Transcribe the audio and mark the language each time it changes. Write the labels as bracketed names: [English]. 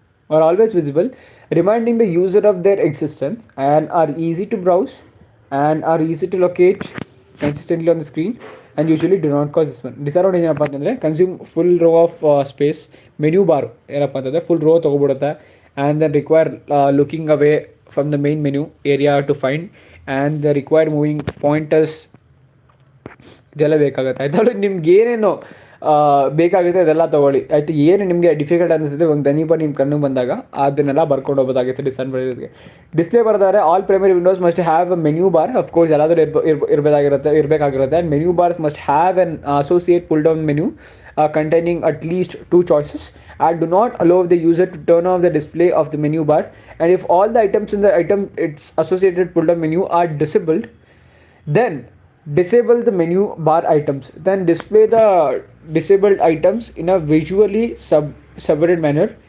[English] Are always visible, reminding the user of their existence, and are easy to browse and are easy to locate consistently on the screen, and usually do not cause this one. Disadvantage [Kannada] ಏನಪ್ಪ ಅಂತಂದರೆ [English] consume full row of space. [Kannada] Menu bar ಏನಪ್ಪ ಅಂತಂದರೆ full rho ತೊಗೊಬಿಡುತ್ತೆ, [English] and then require looking away from the main menu area to find, and the required moving pointers [Kannada] ಇದೆಲ್ಲ ಬೇಕಾಗುತ್ತೆ ಆಯ್ತು. ನಿಮ್ಗೆ ಏನೇನು ಬೇಕಾಗುತ್ತೆ ಅದೆಲ್ಲ ತೊಗೊಳ್ಳಿ ಆಯಿತು. ಏನು ನಿಮಗೆ ಡಿಫಿಕಲ್ಟ್ ಅನಿಸುತ್ತೆ ಒಂದು ದನಿಪ ನಿಮ್ಮ ಕಣ್ಣು ಬಂದಾಗ ಅದನ್ನೆಲ್ಲ ಬರ್ಕೊಂಡು ಹೋಗೋದಾಗುತ್ತೆ. [English] ಡಿಸ್ಅಡ್ವಾಂಟೇಜ್ಗೆ [Kannada] ಡಿಸ್ಪ್ಲೇ ಬರ್ತಾರೆ. [English] All primary windows must have a menu bar. Of course [Kannada] ಎಲ್ಲಾದರೂ ಇರಬೇಕಾಗಿರುತ್ತೆ. [English] And menu bars must have an associate pull down menu containing at least 2 choices, and do not allow the user to turn off the display of the menu bar. And if all the items in the its associated pull down menu are disabled, then disable the menu bar items, then display the disabled items in a visually subverted manner.